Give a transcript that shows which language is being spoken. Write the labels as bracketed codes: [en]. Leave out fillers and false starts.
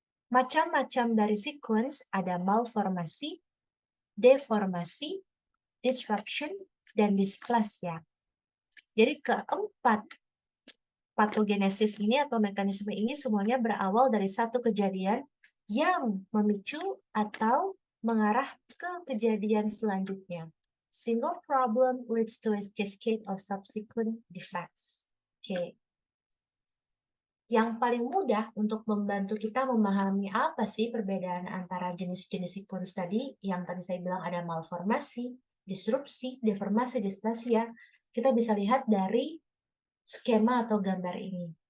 [id] Macam-macam dari sequence ada malformasi, deformasi, disruption, dan dysplasia. Jadi keempat patogenesis ini atau mekanisme ini semuanya berawal dari satu kejadian yang memicu atau mengarah ke kejadian selanjutnya. [en] Single problem leads to a cascade of subsequent defects. [id] Oke. Yang paling mudah untuk membantu kita memahami apa sih perbedaan antara jenis-jenis sequence tadi, yang tadi saya bilang ada malformasi, disrupsi, deformasi, displasia, kita bisa lihat dari skema atau gambar ini.